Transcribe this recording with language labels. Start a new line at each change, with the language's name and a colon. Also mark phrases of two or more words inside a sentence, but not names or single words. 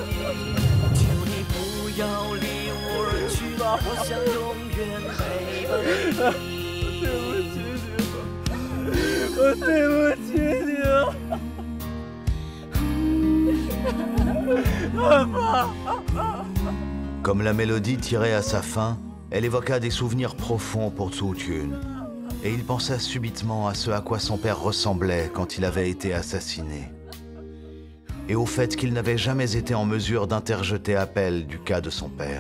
Chinese: 不要离我而去，我想永远陪伴你。我对不起你，爸爸。
French: Comme la mélodie tirait à sa fin, elle évoqua des souvenirs profonds pour Zhu Jun, et il pensa subitement à ce à quoi son père ressemblait quand il avait été assassiné. Et au fait qu'il n'avait jamais été en mesure d'interjeter appel du cas de son père.